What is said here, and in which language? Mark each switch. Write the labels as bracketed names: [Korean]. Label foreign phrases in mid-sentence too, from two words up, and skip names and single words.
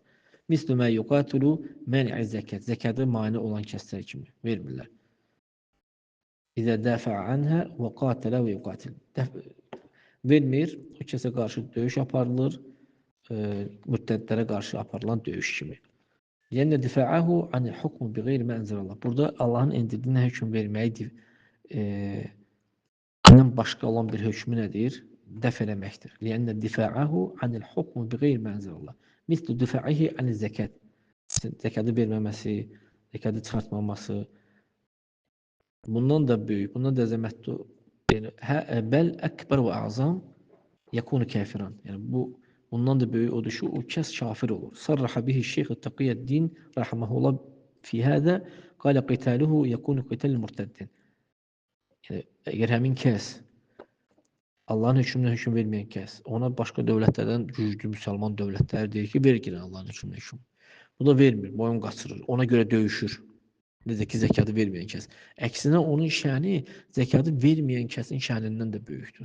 [Arabic] Mislu mə yuqatulu mən'i zəkət. [Azerbaijani] Zəkədə mane olan kəslər kimi vermirlər. [Arabic] إذا دافع عنها وقاتل ويقاتل. [Azerbaijani] Vermir, o kəsə qarşı döyüş aparılır, mürtədlərə qarşı aparılan döyüş kimi. [Arabic] Yəni دفاعه عن الحكم بغير ما أنزل الله. [Azerbaijani] Burada Allahın endirdiyinə hökm verməyi başqa olan bir hökmü nədir? Dəf eləməkdir. [Arabic] Yəni دفاعه عن الحكم بغير ما أنزل الله. مثل دفاعه عن الزكاة. [Azerbaijani] Zəkatı verməməsi, zəkatı çıxartmaması bundan da böyük, bundan da əzəmətli. [Arabic] Yəni بل أكبر وأعظم يكون كافرا. [Azerbaijani] Yəni bundan da böyük odur ki, o kəs kafir olur. [Arabic] صرح به شيخ تقي الدين رحمه الله في هذا قال قتاله يكون قتال مرتدين. [Azerbaijani] Yəni əgər həmin kəs Allahın hökmünə hökm verməyən kəs ona başqa dövlətlərdən güclü müsəlman dövlətləri deyir ki, ver girin Allahın hökmünə hökm. Bu da vermir, boyun qaçırır. Ona görə döyüşür. Necə ki, zəkatı verməyən kəs. Əksinə onun şəni zəkatı verməyən kəsin şənindən də böyükdür.